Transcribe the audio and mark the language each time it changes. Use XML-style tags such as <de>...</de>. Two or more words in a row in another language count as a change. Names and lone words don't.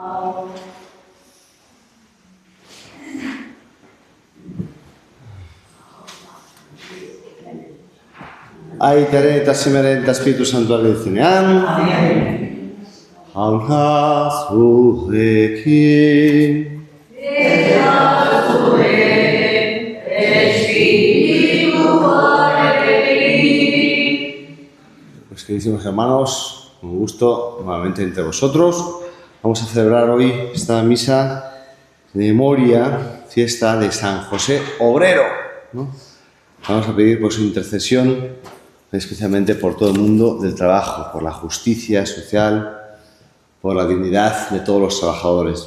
<eu>Aitaren eta Semeren eta Espiritu Santuaren izenean. Jauna zurekin. Eta zure espirituarekin.</eu> <es>Pues queridísimos hermanos, un gusto nuevamente entre vosotros. Vamos a celebrar hoy esta misa de memoria, fiesta de San José Obrero, ¿no? Vamos a pedir por su intercesión, especialmente por todo el mundo del trabajo, por la justicia social, por la dignidad de todos los trabajadores.</es>